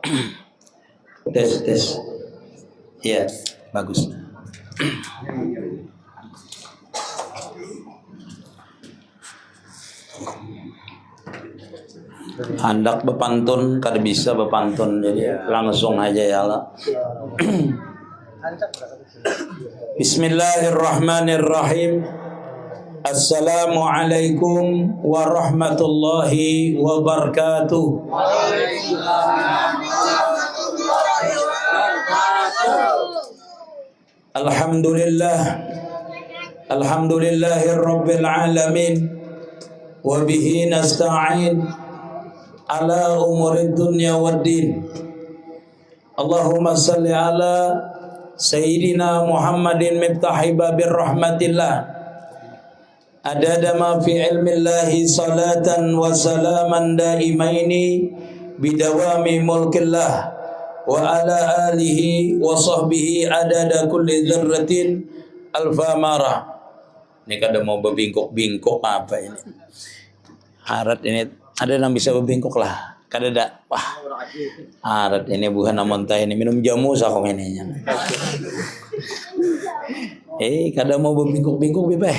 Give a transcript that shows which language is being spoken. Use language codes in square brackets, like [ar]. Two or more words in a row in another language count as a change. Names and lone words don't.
[bjn] Tes. Ya, bagus. Hendak bepantun, kada bisa bepantun, jadi langsung aja [ar] يا الله. بسم الله الرحمن الرحيم. السلام عليكم ورحمة الله وبركاته. الحمد لله رب العالمين وبه نستعين على أمور الدنيا والدين. اللهم صل على سيدنا محمد مفتاح باب رحمة الله عدد ما في علم الله صلاة وسلاما دائمين بدوام ملك الله وعلى آله وصحبه عدد كل ذرة ألف مرة. [bjn] Ini kada mau berbingkok-bingkok apa ini? Harat ini ada yang bisa berbingkok lah. Kada ada. Wah. Harat ini bukan namun teh ini minum jamu sakong ini. Kada mau berbingkok-bingkok bebeh.